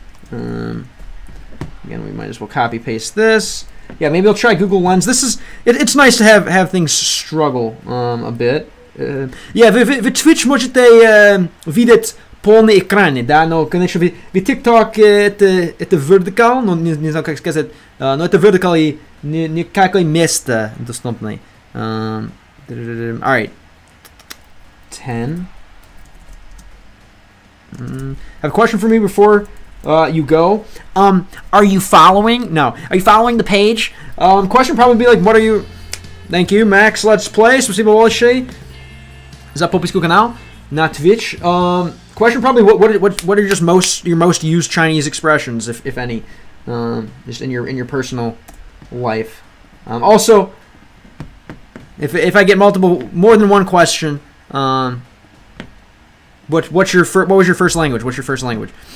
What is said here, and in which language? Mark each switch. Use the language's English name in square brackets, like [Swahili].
[English] Again, we might as well copy paste this. Yeah, maybe I'll try Google Lens. This is. It's nice to have things struggle a bit. [Russian] Yeah, в Twitch можете видеть полные экраны, да, но, конечно, в TikTok это [English] vertical, [Russian] но не знаю, как сказать, но это vertical и никакое место доступное. [English] Alright. 10. Have a question for me before you go. Are you following? No. Are you following the page? Question probably be like, what are you... Thank you, Max. Let's play. [Russian] Спасибо большое за подписку канал на Twitch. [English] Question probably what are just your most used Chinese expressions, if any, just in your personal life. Also, if I get more than one question, what was your first language? What's your first language?